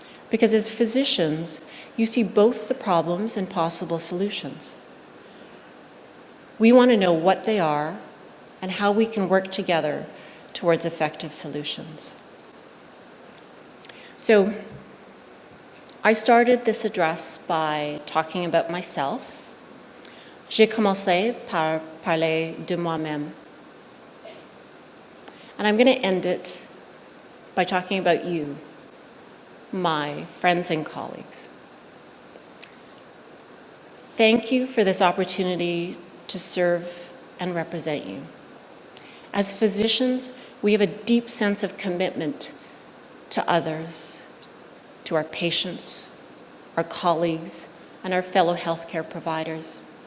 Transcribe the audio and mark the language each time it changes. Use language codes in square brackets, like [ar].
[en] Because as physicians, you see both the problems and possible solutions. We want to know what they are and how we can work together towards effective solutions. So, I started this address by talking about myself. [fr] J'ai commencé par parler de moi-même. [en] And I'm going to end it by talking about you, my friends and colleagues. Thank you for this opportunity to serve and represent you. As physicians, we have a deep sense of commitment to others, to our patients, our colleagues, and our fellow healthcare providers.